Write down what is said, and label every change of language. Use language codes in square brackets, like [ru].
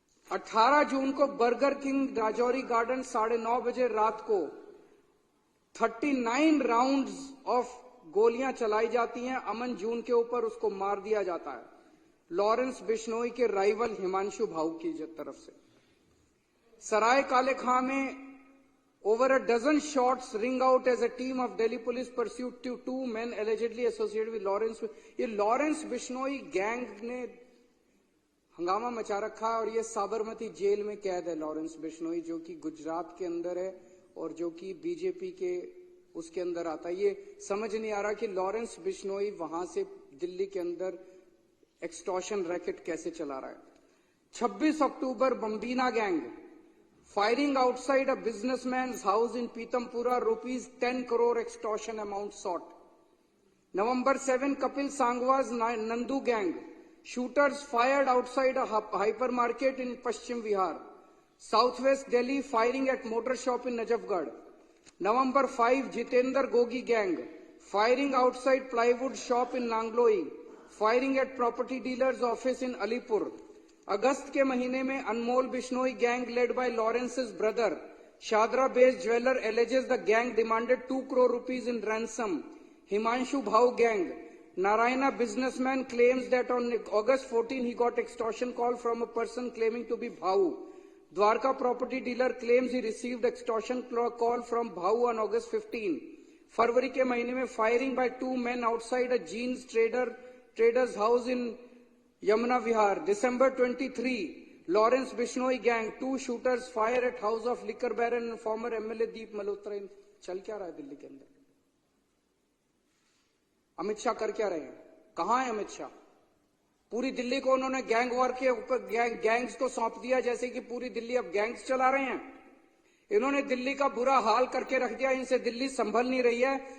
[hi] 18 जून को burger king Rajouri garden 9:30 बजे रात को 39 राउंड्स ऑफ गोलियां चलाई जाती हैं अमन जून के ऊपर, उसको मार दिया जाता है लॉरेंस बिश्नोई के राइवल हिमांशु भाऊ की तरफ से। सराय काले खां में [en] over a dozen shots ring out as a team of Delhi police pursued two men allegedly associated with Lawrence. [hi] ये लॉरेंस बिश्नोई गैंग ने हंगामा मचा रखा है और ये साबरमती जेल में कैद है। लॉरेंस बिश्नोई जो कि गुजरात के अंदर है और जो कि बीजेपी के उसके अंदर आता है। ये समझ नहीं आ रहा कि लॉरेंस बिश्नोई वहां से दिल्ली के अंदर एक्सटॉर्शन रैकेट कैसे चला रहा है। [en] 26 October बम्बीना gang firing outside a businessman's house in Pitampura, rupees 10 crore extortion amount sought. November 7, Kapil Sangwa's Nandu gang. Shooters fired outside a hypermarket in Paschim Vihar. Southwest Delhi firing at motor shop in Najafgarh. November 5, Jitendra Gogi gang. Firing outside plywood shop in Nangloi. Firing at property dealer's office in Alipur. [hi] अगस्त के महीने में [en] Anmol Bishnoi gang led by Lawrence's brother Shahdara based jeweller alleges the gang demanded 2 crore rupees in ransom. Himanshu Bhau gang. Narayana businessman claims that on August 14 he got extortion call from a person claiming to be Bhau. Dwarka property dealer claims he received extortion call from Bhau on August 15. [hi] फरवरी के महीने में [en] firing by 2 men outside a jeans trader's house in Yamuna Vihar. December 23, Lawrence Bishnoi gang, 2 shooters fire at house of liquor baron and former MLA Deep Malhotra. [hi] चल क्या रहा है दिल्ली के अंदर? अमित शाह कर क्या रहे हैं? कहां है अमित शाह? पूरी दिल्ली को उन्होंने गैंग वॉर के ऊपर गैंग्स को सौंप दिया, जैसे कि पूरी दिल्ली अब गैंग्स चला रहे हैं। इन्होंने दिल्ली का बुरा हाल करके रख दिया, इनसे दिल्ली संभल नहीं रही है।